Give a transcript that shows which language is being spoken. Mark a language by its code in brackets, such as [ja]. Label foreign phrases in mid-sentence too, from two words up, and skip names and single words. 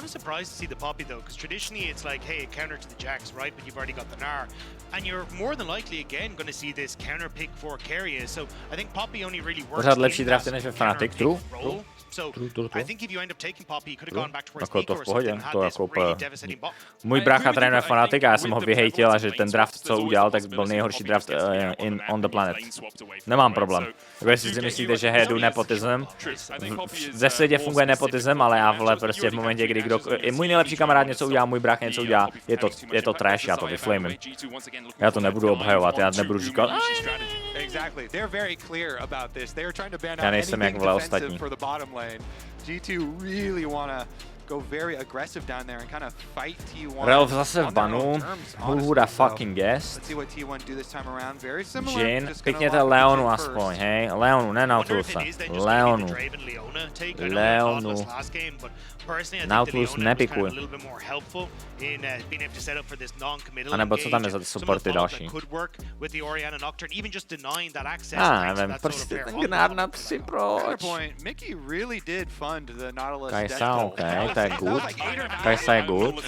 [cs] Pořád lepší drafty než ve Fnatic, true? Jako to v pohodě, to jako můj brácha trénuje Fnatic a já jsem ho vyhejtil a že ten draft, co udělal, tak byl nejhorší draft [en] on the planet. [cs] Nemám problém. Jako jestli si myslíte, že headu nepotism, ze světě funguje nepotism, ale já vole prostě v momentě, kdy můj nejlepší kamarád něco udělá, můj brácha něco udělá, je to trash, já to vyflamím. Já to nebudu obhajovat, já nebudu říkat. Já nejsem jak vole ostatní. [en] G2 really wanna go very aggressive down there and kind of fight T1. [cs] Relv zase v banu. [en] Who would have fucking guessed? Let's see what T1 do this time around. Very similar. [cs] Jhin, pikněte Leonu aspoň, hej. Leonu, ne Nautulusa. Leonu. Leonu. Nautilus nepikuj. A nebo co tam je za ty supporty další? Nevím, prostě ten Gnar na 3, proč? Kajsa, OK, to je good. Kajsa je good.